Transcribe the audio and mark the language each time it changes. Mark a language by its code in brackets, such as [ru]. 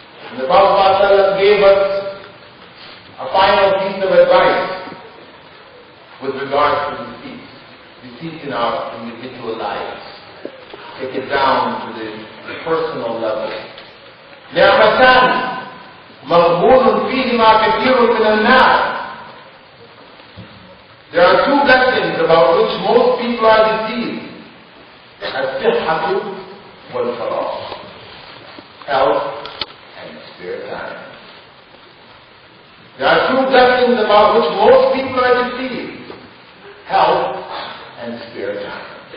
[en] And the Prophet ﷺ gave us a final piece of advice with regards to deceit in our individual lives. Take it down to the personal level. [ar] نعمتان مغبون فيهما كثير من الناس. [en] There are two blessings about which most people are deceived. [ar] الصحة والفراغ, [en] health and spare time. There are two blessings about which most people are deceived: health and spare time.